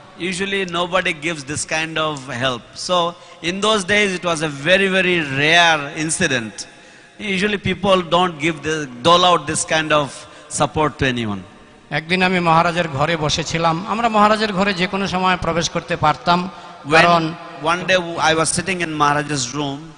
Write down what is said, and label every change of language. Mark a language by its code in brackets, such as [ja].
[en] Usually nobody gives this kind of help. So in those days it was a very, very rare incident. Usually people don't dole out this kind of support to anyone. [bn] একদিন আমি মহারাজের ঘরে বসেছিলাম, আমরা মহারাজের ঘরে যে কোনো সময় প্রবেশ করতে পারতাম, কারণ [en] one day I was sitting in Maharaj's room.